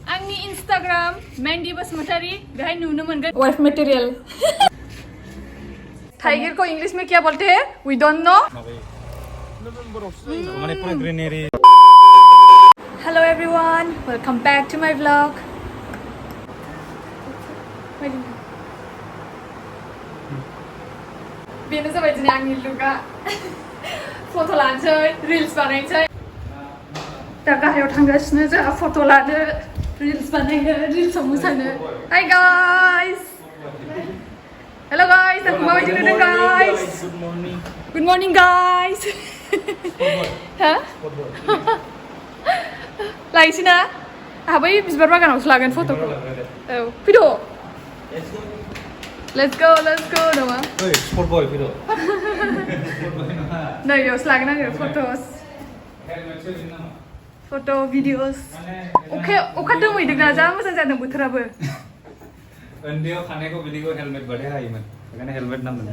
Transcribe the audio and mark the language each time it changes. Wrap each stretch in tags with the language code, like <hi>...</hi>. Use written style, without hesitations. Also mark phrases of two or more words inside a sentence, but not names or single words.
<brx>आंनि Instagram Mandira Basumatary बेहाय नुनो मोनगोन</brx> <en>wife material</en> <hi>टाइगर को इंग्लिश में क्या बोलते हैं</hi> <en>we don't know Hello everyone welcome back to my vlog</en> <brx>बेनो जाबाय दिनै आंनि लुकआ फट' लानोसै रिल्स बानायनोसै दा गाहायाव थांगासिनो जोंहा फट' लानो रिल्स बानायनो रिल्सआव मोसानो</brx> <en>Hi guys Hello guys</en> <brx>aku माबायदि नुदों</brx> <en>guys Good morning guys</en> <brx>हा लायसै ना आहा बै बिबार बागानावसो लागोन फट'खौ औ फैद'</brx> <en>Let's go</en> <brx>नामा ओइ स्पट बय फैद' नै बेयावसो लागोन आङो</brx> <en>photos photo videos</en> <brx>अखा दोमैदोंना जा मोजां जादों बोथोराबो उन्दैयाव खानायखौ बिदिखौ हेलमेट बाथाय हायोमोन बेखायनो हेलमेट नांगोन</brx>